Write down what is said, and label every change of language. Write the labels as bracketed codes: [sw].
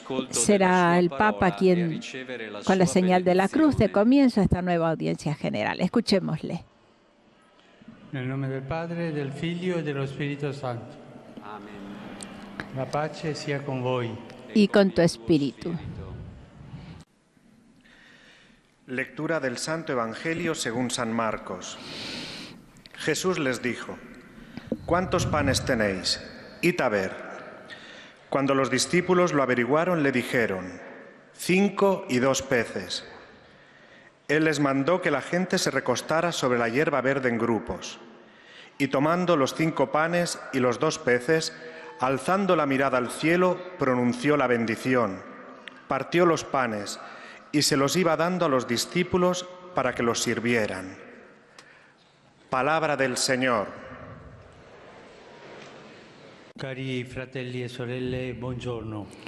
[es] Será el Papa quien, con la señal de la cruz, de comienzo a esta nueva audiencia general. Escuchémosle. [it] Nel nome del Padre, del Figlio e dello Spirito Santo. [es] Amén. [it] La pace sia con voi. [es] Y con tu espíritu. Lectura del Santo Evangelio según San Marcos. Jesús les dijo: ¿cuántos panes tenéis? Id a ver. Cuando los discípulos lo averiguaron, le dijeron: 5 y 2 peces. Él les mandó que la gente se recostara sobre la hierba verde en grupos. Y tomando los 5 panes y los 2 peces, alzando la mirada al cielo, pronunció la bendición, partió los panes y se los iba dando a los discípulos para que los sirvieran. Palabra del Señor. [it] Cari fratelli e sorelle, buongiorno.